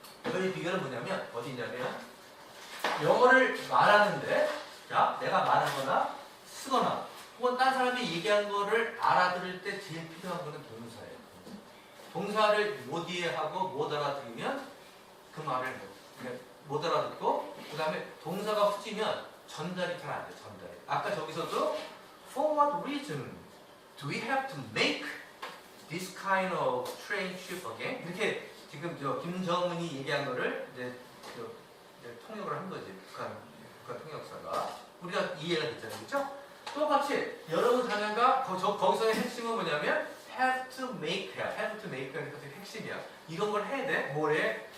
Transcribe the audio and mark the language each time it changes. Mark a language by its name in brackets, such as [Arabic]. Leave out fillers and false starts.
[Korean] 저희 비결은 뭐냐면 어디 있냐면 영어를 말하는데 자 내가 말하거나 쓰거나 혹은 딴 사람이 얘기한 거를 알아들을 때 제일 필요한 거는 동사예요. 동사를 못 이해하고 못 알아들으면 그 말을 못 알아듣고 그 다음에 동사가 후지면 전달이 잘 안 돼. 전달이. 아까 저기서도 [English] For what reason do we have to make this kind of train trip again? [Korean] 이렇게 지금 저 김정은이 얘기한 거를 이제 통역을 한 거지. 북한 통역사가 우리가 이해가 됐잖아요, 그렇죠? 똑같이 여러분 자녀가 거기서의 핵심은 뭐냐면 [English] have to make [Korean] 야. [English] have to make [Korean] 가 되게 핵심이야. 이런 걸 해야 돼. 뭐래?